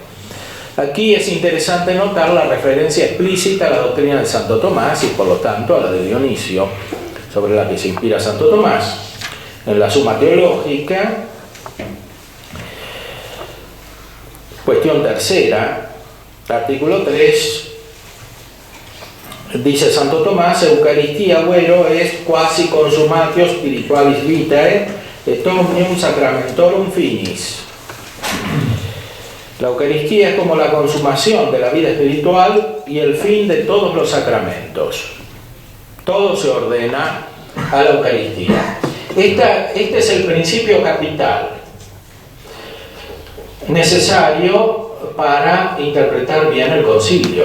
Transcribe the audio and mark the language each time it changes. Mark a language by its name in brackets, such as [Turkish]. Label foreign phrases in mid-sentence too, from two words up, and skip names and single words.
[Spanish] Aquí es interesante notar la referencia explícita a la doctrina de Santo Tomás y por lo tanto a la de Dionisio, sobre la que se inspira Santo Tomás. En la Suma Teológica Cuestión tercera, artículo 3, dice Santo Tomás: [Latin] Eucaristía vero est quasi consumatio spiritualis vitae et omnium sacramentorum finis. [Spanish] La Eucaristía es como la consumación de la vida espiritual y el fin de todos los sacramentos. Todo se ordena a la Eucaristía. Este es el principio capital necesario para interpretar bien el concilio.